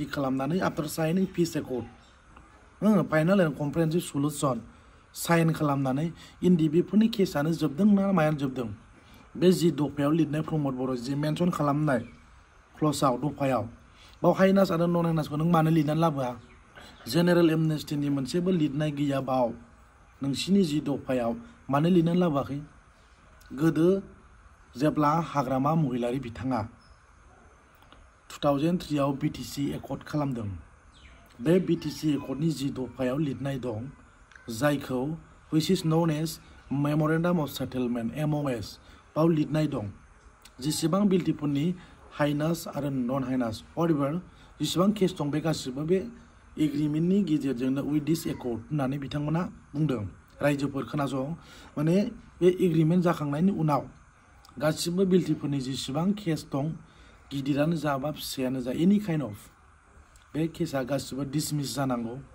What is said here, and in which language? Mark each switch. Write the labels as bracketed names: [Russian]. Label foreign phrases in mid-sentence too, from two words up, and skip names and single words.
[Bodo] खालामनानै [English] after signing peace accord final and comprehensive solution sign [Bodo] खालामनानै एनडिबिफोरनि केसआनो जोबदों ना मायानो जोबदों बे जि दफायाव लिरनाय प्रमद बर' जि मेनसन खालामनाय क्ल'जआव दफायाव बाव हाइनास आरो नन हाइनासखौ नों मानो लिरनानै लाबोआ जेनेरेल एमनेस्टिनि मोनसेबो लिरनाय गैया बाव नोंसिनि जि दफायाव मानो लिरनानै लाबोआखै गोदो जेब्ला हाग्रामा महिलारि बिथाङा 2003 आव बिटिसि एकर्ड खालामदों बे बिटिसि एकर्डनि जि दफायाव लिरनाय दं जायखौ [English] which is known as memorandum of settlement [Bodo] MOS बाव लिरनाय दं जेसेबां बिल्टिफोरनि हाइनास आरो नन हाइनास whatever जेसेबां केस दं बे गासिबो बे एग्रिमेन्टनि गेजेरजोंनो [English] with this accord [Bodo] होननानै बिथांमोना बुंदों रायजोफोर खोनासं माने बे एग्रिमेन्ट जाखांनायनि उनाव गासिबो बिल्टिफोरनि जेसेबां केस दं गिदिरानो जा बा फिसायानो जा [English] any kind of [Bodo] बे केसआ गासिबो डिसमिस जानांगौ